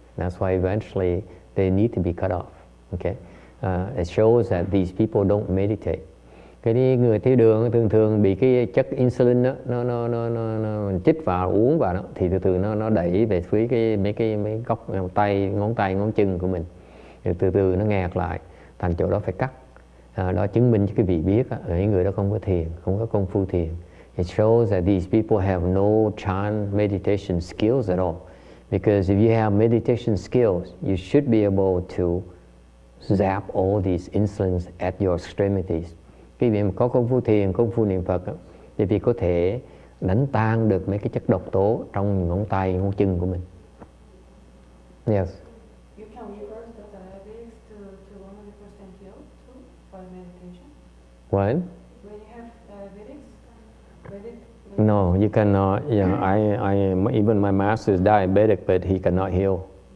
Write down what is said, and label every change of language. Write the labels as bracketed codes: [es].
[en] That's why eventually they need to be cut off. Okay, it shows that these people don't meditate. [vi] Cái người tiểu đường thường bị cái chất insulin đó, nó chích vào uống vào đó, thì từ từ nó đẩy về phía mấy góc ngón tay ngón chân của mình, rồi từ từ nó nghẹt lại, thành chỗ đó phải cắt. Đó chứng minh cho cái vị biết những người đó không có thiền, không có công phu thiền. [en] It shows that these people have no Chan meditation skills at all. Because if you have meditation skills, you should be able to zap all these insulins at your extremities. [vi] Khi mà có công phu thiền, công phu niệm Phật, thì có thể đánh tan được mấy cái chất độc tố trong ngón tay, ngón chân của mình. [en] Yes. You can reverse the diabetes to 100% healed too by meditation. What? When you have diabetes, no, you cannot. Yeah, even my master is diabetic, but he cannot heal.